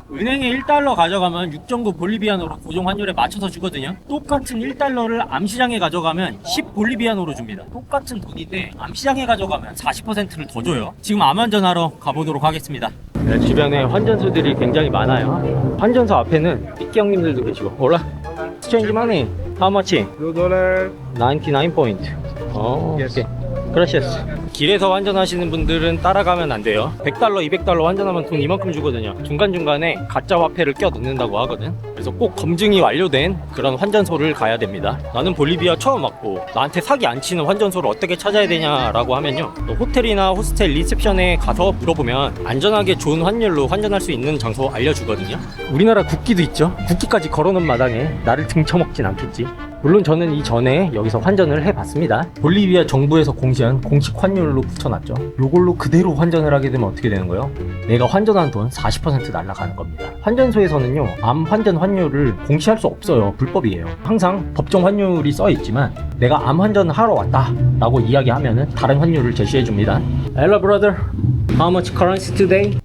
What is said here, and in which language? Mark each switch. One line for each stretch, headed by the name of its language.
Korean: 은행에 1달러 가져가면 6.9 볼리비아노로 고정 환율에 맞춰서 주거든요. 똑같은 1달러를 암시장에 가져가면 10 볼리비아노로 줍니다. 똑같은 돈인데 암시장에 가져가면 40%를 더 줘요. 지금 암환전하러 가보도록 하겠습니다. 네, 주변에 환전소들이 굉장히 많아요. 환전소 앞에는 삐끼 형님들도 계시고.
English: 올라 Exchange money How much? $2.
Korean: 99 포인트. 오케이. 그라시아스. 길에서 환전하시는 분들은 따라가면 안 돼요. 100달러, 200달러 환전하면 돈 이만큼 주거든요. 중간중간에 가짜 화폐를 껴 넣는다고 하거든. 그래서 꼭 검증이 완료된 그런 환전소를 가야 됩니다. 나는 볼리비아 처음 왔고 나한테 사기 안 치는 환전소를 어떻게 찾아야 되냐라고 하면요, 호텔이나 호스텔 리셉션에 가서 물어보면 안전하게 좋은 환율로 환전할 수 있는 장소 알려주거든요. 우리나라 국기도 있죠. 국기까지 걸어놓은 마당에 나를 등쳐먹진 않겠지. 물론 저는 이전에 여기서 환전을 해봤습니다. 볼리비아 정부에서 공시한 공식 환율로 붙여놨죠. 요걸로 그대로 환전을 하게 되면 어떻게 되는 거예요? 내가 환전한 돈 40% 날아가는 겁니다. 환전소에서는요, 암 환전 환율을 공시할 수 없어요. 불법이에요. 항상 법정 환율이 써있지만 내가 암 환전을 하러 왔다 라고 이야기하면은 다른 환율을 제시해줍니다.
English: Hello brother, how much currency today?